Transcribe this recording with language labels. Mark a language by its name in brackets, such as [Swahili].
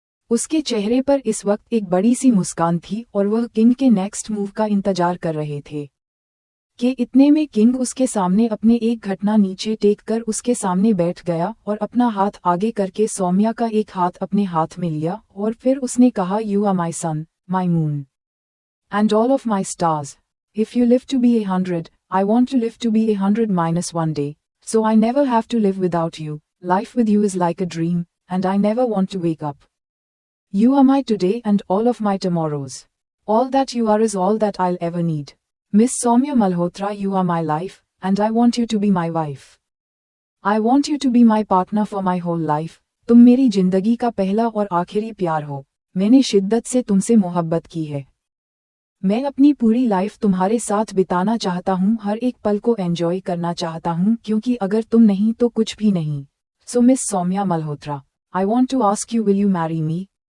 [Hindi] उसके चेहरे पर इस वक्त एक बड़ी सी मुस्कान थी और वह किंग के नेक्स्ट मूव का इंतजार कर रहे थे। कि इतने में किंग उसके सामने अपने एक घटना नीचे टेक कर उसके सामने बैठ गया और अपना हाथ आगे करके सौम्या का एक हाथ अपने हाथ में लिया और फिर उसने कहा, [English] You are my sun, my moon, and all of my stars. If you live to be 100, I want to live to be 100 minus one day, so I never have to live without you. Life with you is like a dream, and I never want to wake up. You are my today and all of my tomorrows. All that you are is all that I'll ever need. Miss Soumya Malhotra, you are my life, and I want you to be my wife. I want you to be my partner for my whole life. [Hindi] तुम मेरी जिंदगी का पहला और आखिरी प्यार हो. मैंने शिद्दत से तुमसे मोहब्बत की है. मैं अपनी पूरी लाइफ तुम्हारे साथ बिताना चाहता हूँ, हर एक पल को एंजॉय करना चाहता हूँ, क्योंकि अगर तुम नहीं तो कुछ भी नहीं. [English] So miss Saumya Malhotra, I want to ask you, will you marry me?